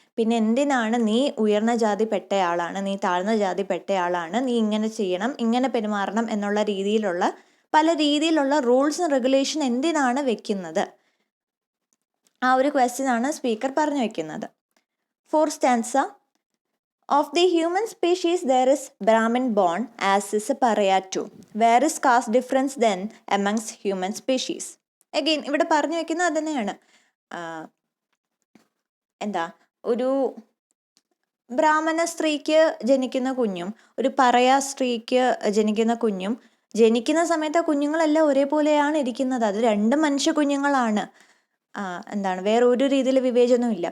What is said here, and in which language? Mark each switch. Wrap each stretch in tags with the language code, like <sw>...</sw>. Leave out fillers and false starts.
<ml>പിന്നെ എന്തിനാണ് നീ ഉയർന്ന ജാതി പെട്ടയാളാണ്, നീ താഴ്ന്ന ജാതി പെട്ടയാളാണ്, നീ ഇങ്ങനെ ചെയ്യണം, ഇങ്ങനെ പെരുമാറണം എന്നുള്ള രീതിയിലുള്ള പല രീതിയിലുള്ള</ml> <en>rules and regulation</en> <ml>എന്തിനാണ് വെക്കുന്നത്? ആ ഒരു ക്വസ്റ്റ്യൻ ആണ് സ്പീക്കർ പറഞ്ഞു വെക്കുന്നത്.</ml> <en>Fourth stanza. Of the human species there is Brahmin born as is a pariah too. Where is caste difference then amongst human species?</en> <ml>Again ഇവിടെ പറഞ്ഞു വെക്കുന്നത് അത് തന്നെയാണ്. ഒരു ബ്രാഹ്മണ സ്ത്രീക്ക് ജനിക്കുന്ന കുഞ്ഞും ഒരു പറയ സ്ത്രീക്ക് ജനിക്കുന്ന കുഞ്ഞും ജനിക്കുന്ന സമയത്ത് കുഞ്ഞുങ്ങളെല്ലാം ഒരേപോലെയാണ് ഇരിക്കുന്നത്. അത് രണ്ടും മനുഷ്യ കുഞ്ഞുങ്ങളാണ്. വേറെ ഒരു രീതിയിൽ വിവേചനവും ഇല്ല.</ml>